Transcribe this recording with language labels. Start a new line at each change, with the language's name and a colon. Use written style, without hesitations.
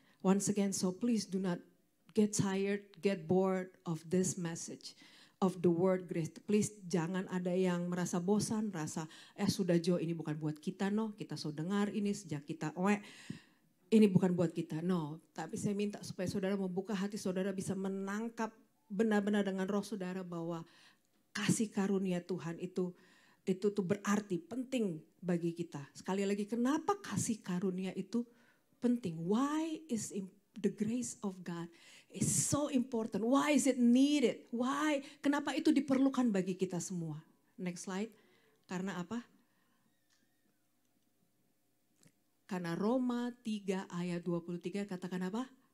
English: Once again, so please do not get tired, get bored of this message, of the word grace.
Indonesian: Please jangan ada yang merasa bosan, sudah Jo, ini bukan buat kita, no. Kita so dengar ini sejak kita ini bukan buat kita, no. Tapi saya minta supaya saudara membuka hati saudara, bisa menangkap benar-benar dengan roh saudara bahwa kasih karunia Tuhan itu tuh berarti penting bagi kita. Sekali lagi, kenapa kasih karunia itu penting?
English: Why is the grace of God is so important? Why is it needed? Why?
Indonesian: Kenapa itu diperlukan bagi kita semua?
English: Next slide.
Indonesian: Karena apa? Karena Roma 3 ayat 23 katakan apa?